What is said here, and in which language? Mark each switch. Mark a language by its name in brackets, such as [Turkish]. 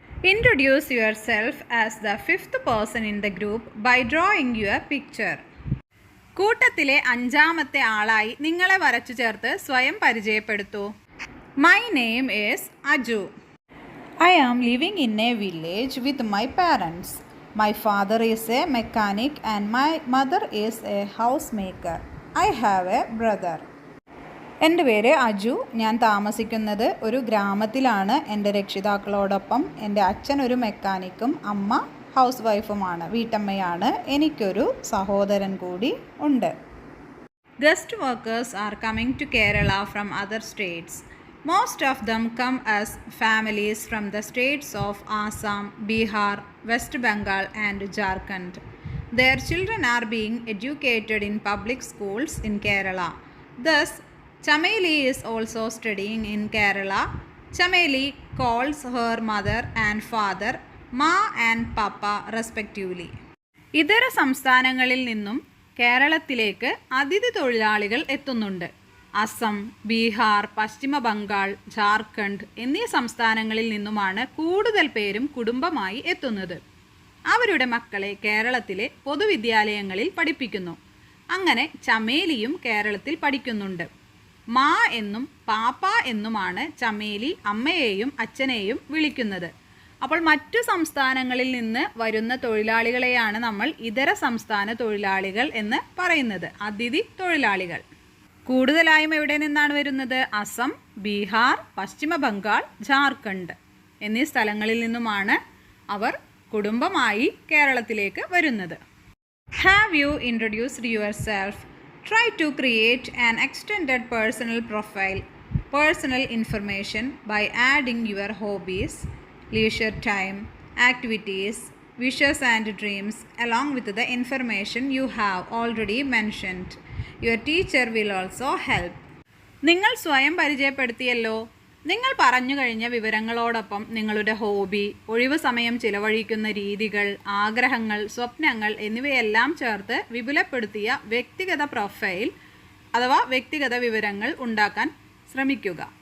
[English] Introduce yourself as the 5th person in the group by drawing your picture. [Malayalam] കൂട്ടത്തിലെ 5ാമത്തെ ആളായി നിങ്ങളെ വരച്ചു ചേർത്ത് സ്വയം പരിചയപ്പെടുത്തൂ. [English] My name is Aju. I am living in a village with my parents. My father is a mechanic and my mother is a housemaker. I have a brother. [Malayalam] എൻ്റെ പേര് അജു. ഞാൻ താമസിക്കുന്നത് ഒരു ഗ്രാമത്തിലാണ്. എൻ്റെ രക്ഷിതാക്കളോടൊപ്പം എൻ്റെ അച്ഛൻ ഒരു മെക്കാനിക്കും അമ്മ ഹൗസ് വൈഫുമാണ്, വീട്ടമ്മയാണ്. എനിക്കൊരു സഹോദരൻ കൂടി ഉണ്ട്. [English] Guest workers are coming to Kerala from other states. Most of them come as families from the states of Assam, Bihar, West Bengal and Jharkhand. Their children are being educated in public schools in Kerala. Thus, Chameli is also studying in Kerala. Chameli calls her mother and father Ma and Papa respectively. [Malayalam] ഇതര സംസ്ഥാനങ്ങളിൽ നിന്നും കേരളത്തിലേക്ക് അതിഥി തൊഴിലാളികൾ എത്തുന്നുണ്ട്. അസം, ബീഹാർ, പശ്ചിമ ബംഗാൾ, ജാർഖണ്ഡ് എന്നീ സംസ്ഥാനങ്ങളിൽ നിന്നുമാണ് കൂടുതൽ പേരും കുടുംബമായി എത്തുന്നത്. അവരുടെ മക്കളെ കേരളത്തിലെ പൊതുവിദ്യാലയങ്ങളിൽ പഠിപ്പിക്കുന്നു. അങ്ങനെ ചമേലിയും കേരളത്തിൽ പഠിക്കുന്നുണ്ട്. മാ എന്നും പാപ്പ എന്നുമാണ് ചമേലി അമ്മയെയും അച്ഛനെയും വിളിക്കുന്നത്. അപ്പോൾ മറ്റു സംസ്ഥാനങ്ങളിൽ നിന്ന് വരുന്ന തൊഴിലാളികളെയാണ് നമ്മൾ ഇതര സംസ്ഥാന തൊഴിലാളികൾ എന്ന് പറയുന്നത്, അതിഥി തൊഴിലാളികൾ. കൂടുതലായും എവിടെ നിന്നാണ് വരുന്നത്? അസം, ബീഹാർ, പശ്ചിമ ബംഗാൾ, ജാർഖണ്ഡ് എന്നീ സ്ഥലങ്ങളിൽ നിന്നുമാണ് അവർ കുടുംബമായി കേരളത്തിലേക്ക് വരുന്നത്. [English] Have you introduced yourself? Try to create an extended personal profile, personal information by adding your hobbies, leisure time, activities, wishes and dreams along with the information you have already mentioned. Your teacher will also help. [Malayalam] നിങ്ങൾ സ്വയം പരിചയപ്പെടുത്തിയല്ലോ. നിങ്ങൾ പറഞ്ഞു കഴിഞ്ഞ വിവരങ്ങളോടൊപ്പം നിങ്ങളുടെ hobby, ഒഴിവ് സമയം ചിലവഴിക്കുന്ന രീതികൾ, ആഗ്രഹങ്ങൾ, സ്വപ്നങ്ങൾ എന്നിവയെല്ലാം ചേർത്ത് വിപുലപ്പെടുത്തിയ വ്യക്തിഗത പ്രൊഫൈൽ അഥവാ വ്യക്തിഗത വിവരങ്ങൾ ഉണ്ടാക്കാൻ ശ്രമിക്കുക.